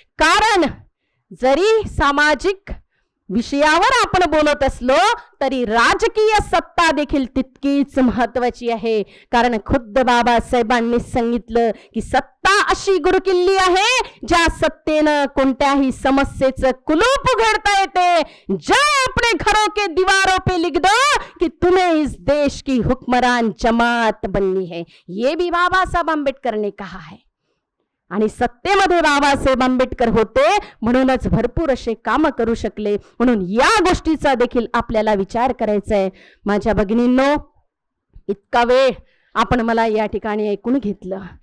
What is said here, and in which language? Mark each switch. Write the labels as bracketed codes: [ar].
[mr] कारण जरी सामाजिक विषयावर आपण बोलत असलो तरी राजकीय सत्ता देखील तितकीच महत्वाची आहे. कारण खुद्द बाबासाहेबांनी सांगितलं की सत्ता अशी गुरुकिल्ली आहे ज्या सत्तेनं कोणत्याही समस्येचं कुलूप उघडता येते. [hi] जय अपने घरों के दीवारों पे लिख दो कि तुम्हें इस देश की हुक्मरान जमात बननी है. ये भी बाबा साहेब आंबेडकर ने कहा है. [mr] आणि सत्तेमध्ये बाबासाहेब आंबेडकर होते म्हणूनच भरपूर असे काम करू शकले. म्हणून या गोष्टीचा देखील आपल्याला विचार करायचा आहे. माझ्या भगिनींनो, इतका वेळ आपण मला या ठिकाणी ऐकून घेतलं.